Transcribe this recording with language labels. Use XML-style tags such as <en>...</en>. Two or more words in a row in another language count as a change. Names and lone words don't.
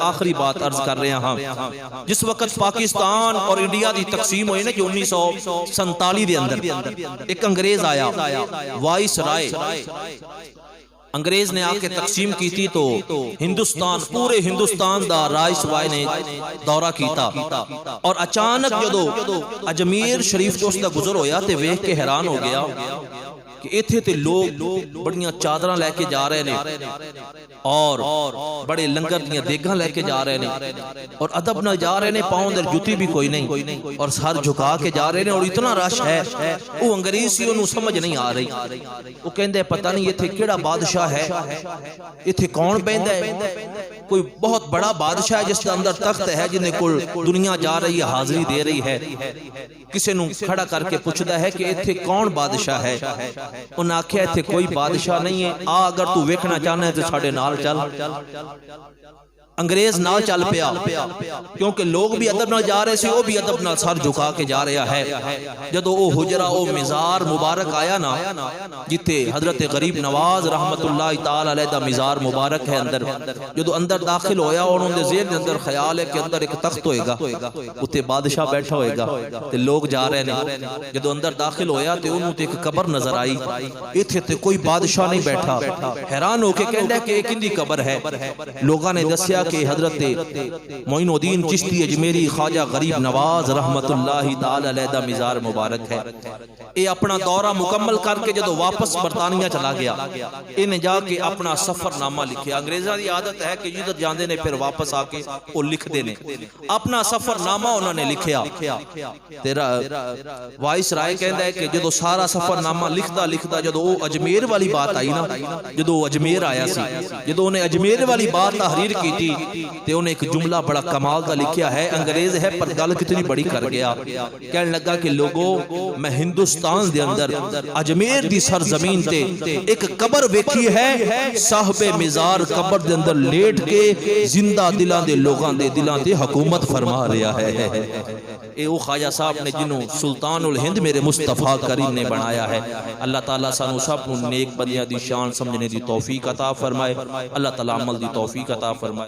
<pa>آخری بات عرض کر رہے ہیں, جس وقت پاکستان اور انڈیا دی تقسیم ہوئی نا جو 1947 دے اندر ایک انگریز آیا وائس رائے, انگریز نے آ کے تقسیم کی تھی تو ہندوستان پورے ہندوستان دا رائس وائے نے دورہ کیتا, اور اچانک جدو اجمیر شریف جو اس دا گزر ہویا تے ویکھ کے حیران ہو گیا کہ ایتھے تے لوگ بڑیاں چادراں لے کے جا رہے نے اور بڑے لنگر دیاں دیگاں لے کے جا رہے نے اور ادب نال جا رہے نے، پاؤں در جوتی بھی کوئی نہیں اور سر جھکا کے جا رہے نے، اور اتنا رش ہے۔ وہ انگریز سی انہوں سمجھ نہیں آ رہی، وہ کہندے پتہ نہیں ایتھے کیڑا بادشاہ ہے، ایتھے کون بہندا ہے، کوئی بہت بڑا بادشاہ ہے جس کے اندر تخت ہے، جنہیں کل دنیا جا رہی ہے، حاضری دے رہی ہے۔ کسی نو کھڑا کر کے پوچھدا ہے کہ ایتھے کون بادشاہ ہے؟ انہاں آکھیا ایتھے کوئی بادشاہ نہیں ہے، آ اگر تو ویکھنا چاہنا ہے تو ساڈے نال چل۔ انگریز نال چل پیا، کیونکہ لوگ بھی ادب نال جا رہے سی، وہ بھی ادب نال سر جھکا کے جا رہا ہے۔ جدو او حجرہ او مزار مبارک آیا نا، جتے حضرت غریب نواز</pa> <ar>رحمت اللہ تعالی علیہ</ar> <pa>دا مزار مبارک ہے، اندر جدو اندر داخل ہویا، انہوں نے ذہن اندر خیال ہے کہ اندر ایک تخت ہوئے گا، اتے بادشاہ بیٹھا ہوئے گا، تے لوگ جا رہے ہیں۔ جدو اندر داخل ہویا تے انہوں تے ایک قبر نظر آئی، ایتھے تے کوئی بادشاہ نہیں بیٹھا۔ حیران ہو کے کہندا کہ ایک اندی قبر ہے۔ لوگاں نے دسیا کہ حضرت معین الدین چشتی اجمیری خواجہ غریب نواز</pa> <ar>رحمت اللہ تعالی علیہ</ar> <pa>دا مزار مبارک ہے۔ اے اپنا دورہ مکمل کر کے جدو واپس برطانیہ چلا گیا، انہیں جا کے اپنا سفر نامہ لکھیا۔ انگریزاں دی عادت ہے کہ جدھر جاندے نے پھر واپس آ کے وہ لکھ دینے، اپنا سفر نامہ انہوں نے لکھیا۔ تیرا وائس رائے کہندا ہے کہ جدو سارا سفر نامہ لکھدا جدو وہ اجمیر والی بات آئی نا، جدو وہ اجمیر آیا سی، جدو انہیں اجمیر والی بات تحریر کی تھی تے انہیں ایک جملہ بڑا کمال دا لکھیا ہے۔ انگریز ہے پر گل کتنی بڑی کر گیا، کہنے لگا کہ لوگوں میں ہندوستان دے اندر اجمیر دی سرزمین تے ایک قبر ویکھی ہے، صاحب مزار قبر دے اندر لیٹ کے زندہ دلاں دے لوگاں دے دلاں تے حکومت فرما رہا ہے۔ اے او خواجہ صاحب نے جنہوں سلطان الہند میرے مصطفیٰ کریم نے بنایا ہے۔ اللہ تعالیٰ سانو سب نیک بندیاں دی شان سمجھنے دی توفیق عطا فرمائے، اللہ تعالیٰ عمل دی توفیق عطا فرمائے۔</pa>